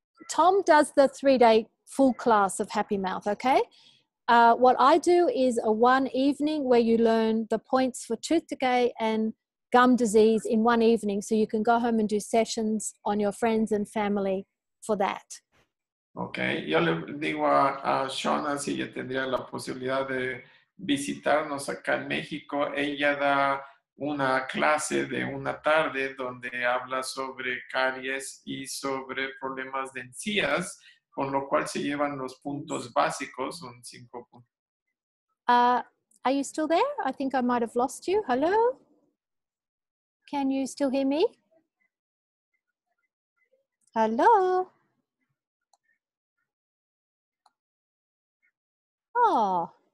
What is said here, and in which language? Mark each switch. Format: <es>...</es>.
<en>Tom does the 3-day full class of Happy Mouth. Okay. What I do is a one evening where you learn the points for tooth decay and gum disease in one evening, so you can go home and do sessions on your friends and family for that.</en> <es>Okay, yo le digo a Shauna si ella tendría la posibilidad de visitarnos acá en México. Ella da una clase de una tarde donde habla sobre caries y sobre problemas de encías, con lo cual se llevan los puntos básicos, son 5 puntos.</es> <en>Are you still there? I think I might have lost you. Hello? Can you still hear me? Hello? Oh.</en>